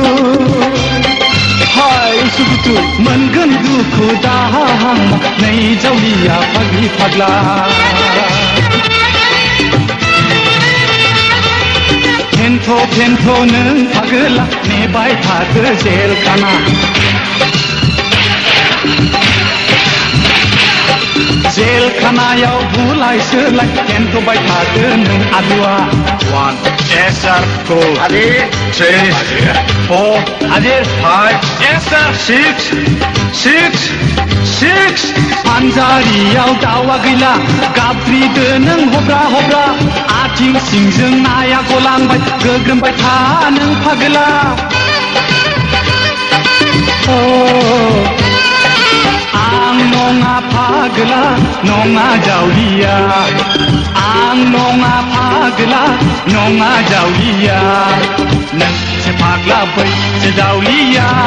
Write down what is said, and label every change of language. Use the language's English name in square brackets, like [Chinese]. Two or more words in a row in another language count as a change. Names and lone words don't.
[Bodo] हाय उसुखुथु मोनगोन दुखु दाहां नै जावलिया फाग्लि फाग्ला फेन्थ' नों फाग्ला नेबाय थादो जेलखाना जेलखानायाव बुलाय सोलाय फेन्थ'बाय थादो नों आलुआ [English] 1 yes sir 2 Adir 3 4 Adir 5 yes sir 6 [Bodo] फानजारियाव दावा गैला गाबज्रिदो नों हब्रा हब्रा आथिं सिंजों नाया गलांबाय गोग्रोमबाय था नों फाग्ला आं नङा फाग्ला नङा जावलिया आं नङा फाग्ला नङा जावलिया नोंसो फाग्ला बैसो जावलिया